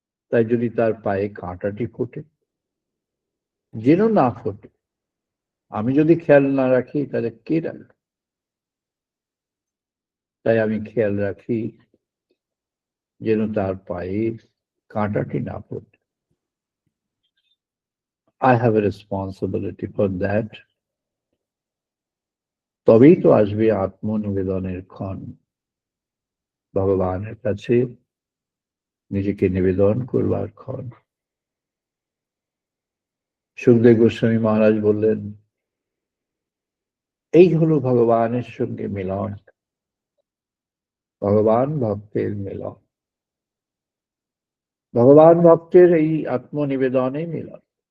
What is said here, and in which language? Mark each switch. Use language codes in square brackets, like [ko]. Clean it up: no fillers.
[bn] তাই যদি তার পায়ে কাঁটাটি ফোটে, যেন না ফোটে, আমি যদি খেয়াল না রাখি তাহলে কে রাখবে? তাই আমি খেয়াল রাখি যেন তার পায়ে কাঁটাটি না ফোটে। [en] I have a responsibility for that. [bn] তবেই তো আসবে আত্মনিবেদনের ক্ষণ, ভগবানের কাছে নিজেকে নিবেদন করবার ক্ষণ। সুখদেব গোস্বামী মহারাজ বললেন, এই হলো ভগবানের সঙ্গে মিলন, ভগবান ভক্তের মিলন, ভগবান ভক্তের এই আত্মনিবেদনে মিলন।